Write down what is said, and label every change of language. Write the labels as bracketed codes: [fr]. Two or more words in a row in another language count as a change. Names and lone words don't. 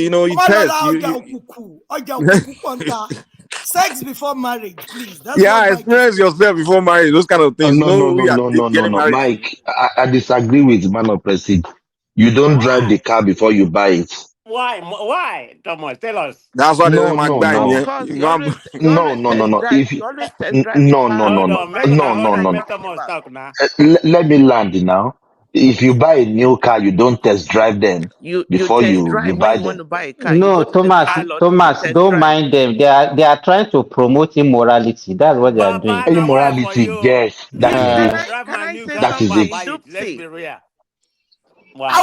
[en] you test Sex before marriage, please. That's what yeah, Mike is experience saying. yourself before marriage. Those kind of Oh, things. no, Know no, who no, you are no, no, no, getting no. married to. Mike, I disagree with man of Presid. You don't drive the Why? car before you buy it. Why? Thomas, tell us. That's why they No, don't like no, buying. no. Yeah, No, no, no, no. If you, no, no, no, Hold no, on, make no, una no, no, no. let Thomas talk now. Let me land now. If you buy a new car, you don't test drive them before you buy them. No, Thomas, don't mind them. They are trying to promote immorality. That's what they are Baba, doing. now where for Immorality, you? yes, that Me, is if I it. Uh, drive my new car That is before I it. buy it, let's be real. I